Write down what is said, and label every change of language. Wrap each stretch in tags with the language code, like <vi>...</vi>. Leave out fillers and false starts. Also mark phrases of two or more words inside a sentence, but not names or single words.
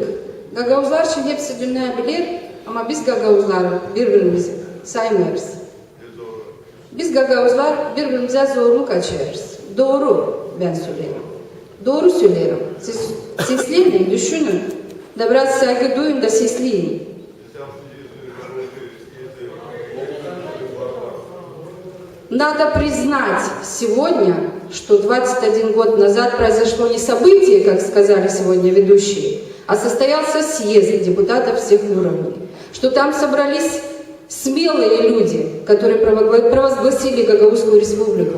<gag>Gagavuzlar için hepsi dünya bilir ama biz Gagavuzlar birbirimizi saymıyoruz. Biz Gagavuzlar birbirimize zorluk açıyoruz. Doğru ben söylüyorum. Doğru söylüyorum. Siz seslenin, düşünün. Da biraz saygı duyun da sesleyin.</gag> <ru>Надо признать сегодня, что 21 год назад произошло не событие, как сказали сегодня ведущие, а состоялся съезд депутатов всех уровней. Что там собрались смелые люди, которые провозгласили Гагаузскую республику.</ru>